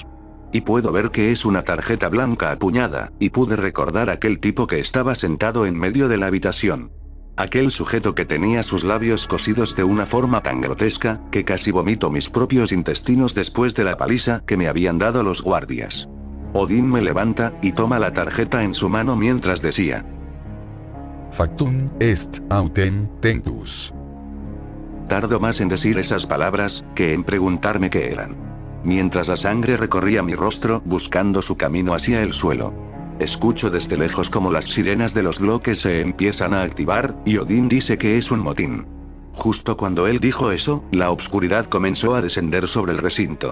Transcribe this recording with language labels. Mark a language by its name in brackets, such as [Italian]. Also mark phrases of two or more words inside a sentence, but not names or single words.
[Spanish] Y puedo ver que es una tarjeta blanca apuñada, y pude recordar aquel tipo que estaba sentado en medio de la habitación. Aquel sujeto que tenía sus labios cosidos de una forma tan grotesca, que casi vomito mis propios intestinos después de la paliza que me habían dado los guardias. Odín me levanta, y toma la tarjeta en su mano mientras decía: [Latin] Factum est autem tempus. [Spanish] Tardo más en decir esas palabras, que en preguntarme qué eran. Mientras la sangre recorría mi rostro buscando su camino hacia el suelo. Escucho desde lejos como las sirenas de los bloques se empiezan a activar, y Odín dice que es un motín. Justo cuando él dijo eso, la obscuridad comenzó a descender sobre el recinto.